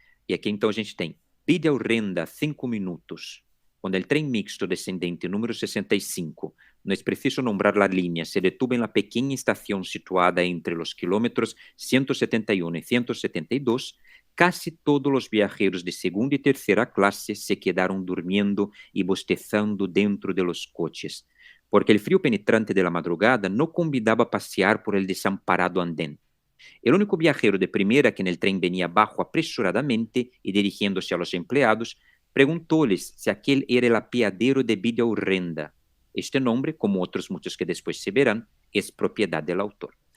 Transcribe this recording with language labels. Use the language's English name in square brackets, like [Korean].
[Portuguese] E aqui então a gente tem Vida horrenda, 5 minutos. [Spanish] Quando el tren mixto descendente número 65, no es preciso nombrar la línea, se detuvo en la pequeña estación situada entre los kilómetros 171 y 172, casi todos los viajeros de segunda y tercera clase se quedaron durmiendo y bostezando dentro de los coches, porque el frío penetrante de la madrugada no convidaba a pasear por el desamparado andén. El único viajero de primera que en el tren venía abajo apresuradamente y dirigiéndose a los empleados, preguntóles si aquel era el apeadero de Vida Horrenda. [Portuguese] Este nombre, como outros muitos que depois se verão, é propriedade do autor.